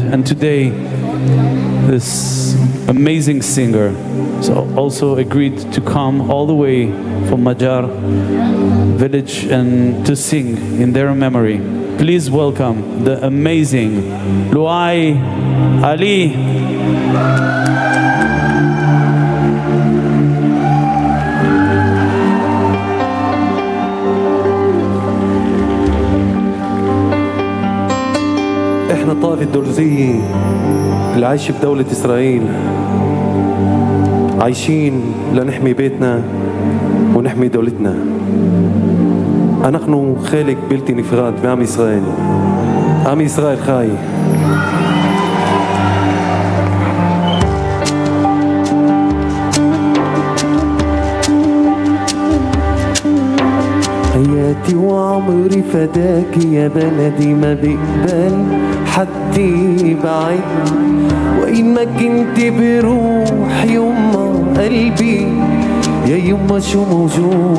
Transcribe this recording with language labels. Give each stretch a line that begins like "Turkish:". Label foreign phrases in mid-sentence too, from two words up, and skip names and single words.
English: And today, this amazing singer also agreed to come all the way from Majar village and to sing in their memory. Please welcome the amazing Luai Ali.
Arabic: احنا الطائفة الدرزية اللي عايشة بدولة إسرائيل، عايشين لنحمي بيتنا ونحمي دولتنا.
Hebrew: אנחנו חלק בלתי נפרד מעם ישראל. עם ישראל חי.
Arabic: حياتي وعمري فداك يا بلدي، ما بقبل حد يبعد، وإن ما كنت بروح يما قلبي يا يما شو موجوع.